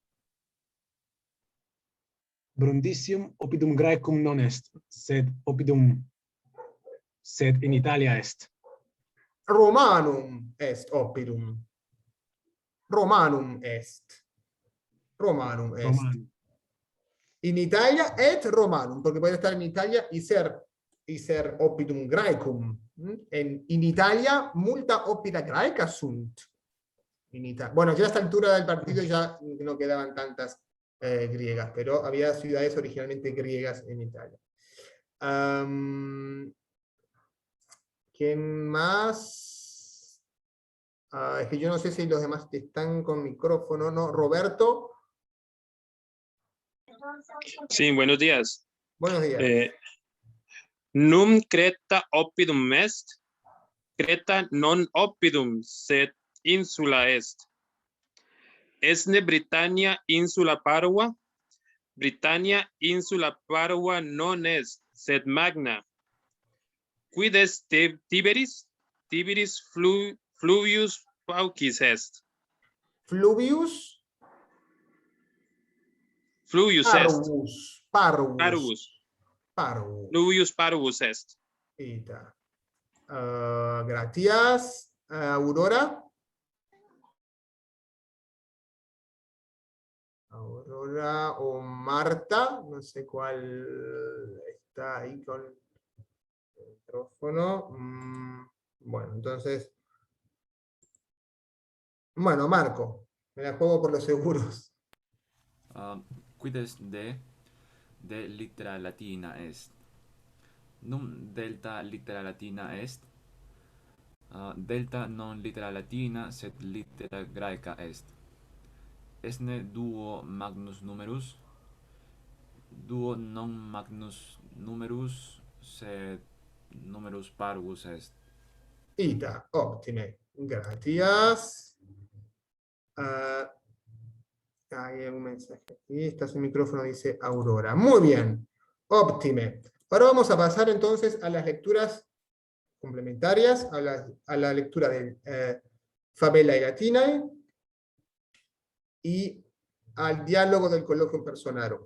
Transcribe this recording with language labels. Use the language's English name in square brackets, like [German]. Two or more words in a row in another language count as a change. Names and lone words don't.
[Latin] Brundisium oppidum Graecum non est, sed in Italia est. Romanum est oppidum. Romanum est. Romanum est. Roman. In Italia et Romanum, [Spanish] porque puede estar en Italia y ser [Latin] oppidum Graecum. In Italia multa oppida Graeca sunt. [Spanish] Bueno, ya a esta altura del partido ya no quedaban tantas griegas, pero había ciudades originalmente griegas en Italia. ¿Quién más? Es que yo no sé si los demás están con micrófono, ¿no? Roberto. Sí, buenos días. Buenos días. [Latin] Num Creta oppidum est. Creta non oppidum, sed insula est. Esne Britannia insula parva. Britannia insula parva non est, sed magna. Quid est Tiberis? Tiberis fluvius paucis est. Fluvius. Fluvius est. Parvus. Fluvius parvus est. Ita. [Spanish] Gracias. Aurora. Aurora o Marta, no sé cuál está ahí con el micrófono. Bueno, entonces. Bueno, Marco, me la juego por los seguros. [Latin] Quid est de litera latina est. Num delta litera latina est. Delta non litera latina, sed litera graeca est. Esne duo magnus numerus. Duo non magnus numerus, sed numerus parvus est. Ita, óptime. [Spanish] Gracias. Hay un mensaje aquí. Está su micrófono, dice Aurora. Muy bien. Óptime. Ahora vamos a pasar entonces a las lecturas complementarias, a la lectura de [Latin] Fabellae Latinae [Spanish] y al diálogo del [Latin] Colloquium Personarum.